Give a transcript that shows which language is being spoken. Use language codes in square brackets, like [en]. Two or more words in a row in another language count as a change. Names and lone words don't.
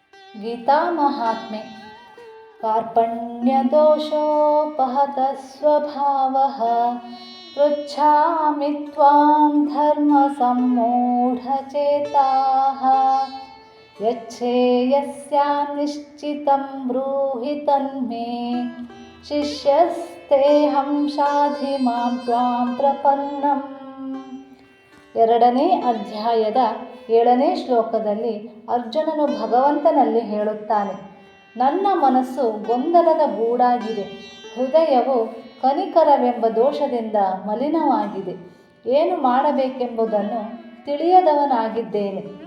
[sa] गीतामहात्म्ये कार्पण्यदोषोपहतः स्वभावः पृच्छामि त्वां धर्मसम्मूढचेताः यच्छ्रेयस्यान्निश्चितं ब्रूहि तन्मे ಶಿಷ್ಯಸ್ತೇಹಂ ಶಾಧಿ ಮಾಂ ತ್ವಾಂ ಪ್ರಪನ್ನಂ. [kn] 2ನೇ ಅಧ್ಯಾಯದ 7ನೇ ಶ್ಲೋಕದಲ್ಲಿ ಅರ್ಜುನನು ಭಗವಂತನಲ್ಲಿ ಹೇಳುತ್ತಾನೆ, ನನ್ನ ಮನಸ್ಸು ಗೊಂದಲದ ಗೂಡಾಗಿದೆ, ಹೃದಯವು ಕನಿಕರವೆಂಬ ದೋಷದಿಂದ ಮಲಿನವಾಗಿದೆ, ಏನು ಮಾಡಬೇಕೆಂಬುದನ್ನು ತಿಳಿಯದವನಾಗಿದ್ದೇನೆ.